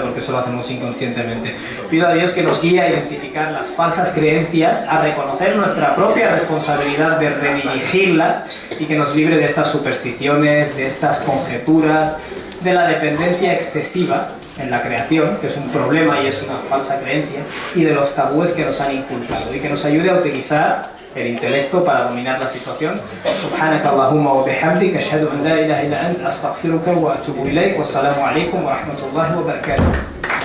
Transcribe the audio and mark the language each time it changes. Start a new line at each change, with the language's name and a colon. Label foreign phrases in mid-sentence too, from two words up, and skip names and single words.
Spanish: Porque eso lo hacemos inconscientemente. Pido a Dios que nos guíe a identificar las falsas creencias, a reconocer nuestra propia responsabilidad de redirigirlas y que nos libre de estas supersticiones, de estas conjeturas, de la dependencia excesiva en la creación, que es un problema y es una falsa creencia, y de los tabúes que nos han inculcado, y que nos ayude a utilizar el intelecto para dominar la situación.
Arabic: سبحانك اللهم وبحمدك، أشهد أن لا إله إلا أنت، أستغفرك وأتوب إليك، والسلام عليكم ورحمة الله وبركاته.